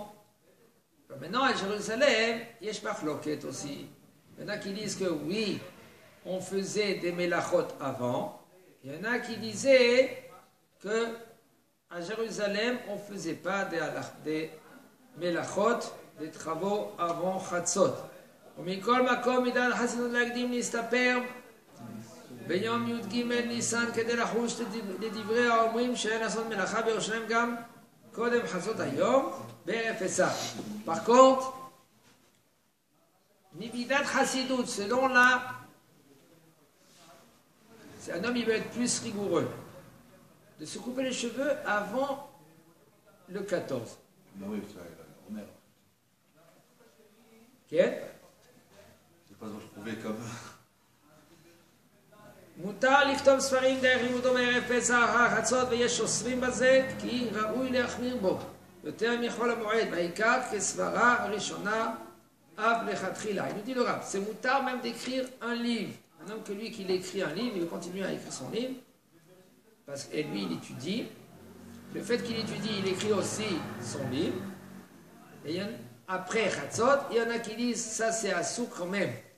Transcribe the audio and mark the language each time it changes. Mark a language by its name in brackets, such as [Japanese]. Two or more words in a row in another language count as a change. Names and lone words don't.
[French] Maintenant à Jérusalem, [Hebrew] יש מחלוקת [French] aussi. Il y en a qui disent que oui, on faisait des melachot avant. Il y en a qui disaient que à Jérusalem, on ne faisait pas des melachot, des travaux avant Chatzot. [Hebrew] ומכל מקום מידת חסינות להקדים להסתפר ביום י"ג ניסן כדי לחוש לדברי האומרים שאין לעשות מלאכה בירושלים גם קודם חצות היום בערב פסח. [French] Par contre, [Hebrew] מידת חסידות, [French] selon là, c'est un homme il veut être plus rigoureux, de se couper les cheveux avant le 14. Oui, on est. [Hebrew] כן? [French] pas trouvé comme. [Hebrew] מותר לכתוב ספרים דרך לימודו בערב פסח החצות ויש אוסרים בזה כי ראוי להחמיר בו יותר מחול המועד בעיקר כסברה הראשונה אב לכתחילה. [French] Il nous dit le rab, c'est moutar même d'écrire un livre. Un homme que lui qu'il écrit un livre, il continue à écrire son livre parce que lui il étudie. Le fait qu'il étudie, il écrit aussi son livre. Et après Chatzot, il y en a qui disent ça c'est assour quand même.